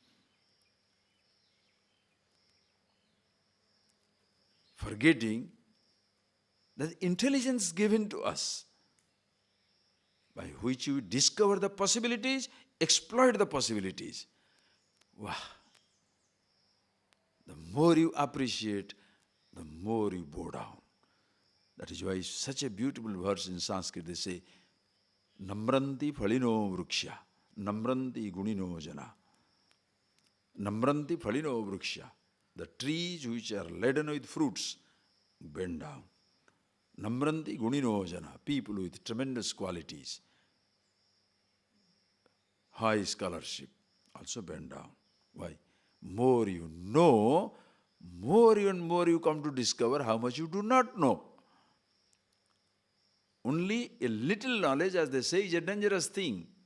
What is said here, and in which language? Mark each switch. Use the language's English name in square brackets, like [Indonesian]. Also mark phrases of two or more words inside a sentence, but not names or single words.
[English] Forgetting that intelligence given to us, by which you discover the possibilities, exploit the possibilities. Wow! The more you appreciate, the more you bow down. That is why such a beautiful verse in Sanskrit, they say, [Sanskrit] नमन्ति फलिनो वृक्षाः, नमन्ति गुणिनो जनाः. नमन्ति फलिनो वृक्षाः. [English] The trees which are laden with fruits bend down. [Sanskrit] नमन्ति गुणिनो जनाः. [English] People with tremendous qualities, high scholarship, also bend down. Why? More you know, more and more you come to discover how much you do not know. Only a little knowledge, as they say, is a dangerous thing.